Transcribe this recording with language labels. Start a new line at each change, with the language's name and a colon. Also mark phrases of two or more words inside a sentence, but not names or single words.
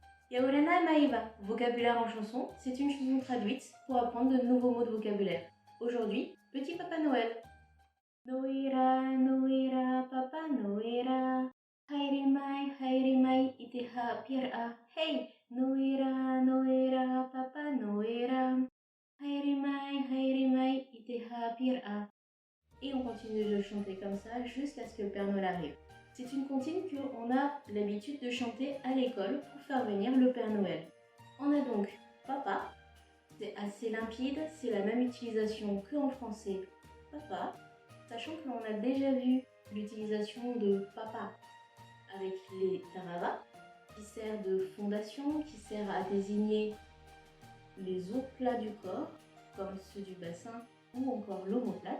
French: Yaorana Maeva, vocabulaire en chanson, c'est une chanson traduite pour apprendre de nouveaux mots de vocabulaire. Aujourd'hui, Petit Papa Noël.
Tahitian: Noira, Noira, Papa Noira. Haire mai, iteha pira. Hey, Noira, Noira, Papa Noira. Haire mai, iteha pira.
French: Et on continue de le chanter comme ça jusqu'à ce que le Père Noël arrive. C'est une comptine qu'on a l'habitude de chanter à l'école pour faire venir le Père Noël. On a donc papa, c'est assez limpide, c'est la même utilisation qu'en français papa, sachant qu'on a déjà vu l'utilisation de papa avec les tarava, qui sert de fondation, qui sert à désigner les os plats du corps, comme ceux du bassin ou encore l'omoplate.